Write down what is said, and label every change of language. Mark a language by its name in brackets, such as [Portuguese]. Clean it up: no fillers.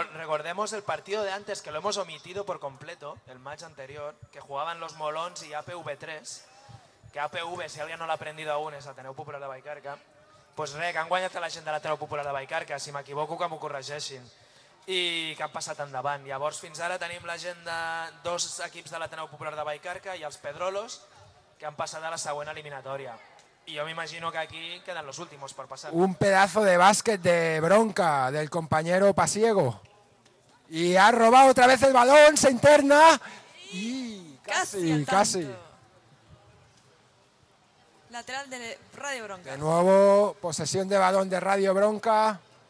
[Spanish] Recordemos el partido de antes, que lo hemos omitido por completo, el match anterior, que jugaban los Molons y APV3, que APV, si alguien no lo ha aprendido aún, es Ateneu Popular de Vallcarca, pues re, [Catalan] que han guanyat a la gent de l'Ateneu Popular de Vallcarca, si m'equivoco que m'ho corregeixin. I que han passat endavant. Llavors, fins ara tenim la gent de dos equips de l'Ateneu Popular de Vallcarca i els Pedrolos, que han passat a la següent eliminatòria. I jo m'imagino que aquí queden [Spanish] los últimos [Catalan] per passar. [Spanish] Un pedazo de bàsquet de Bronca, del compañero Pasiego. [Catalan] I ha robat [Spanish] otra vez el balón, se interna. I casi. Lateral de Radio Bronca. De nuevo, posesión de balón de Radio Bronca.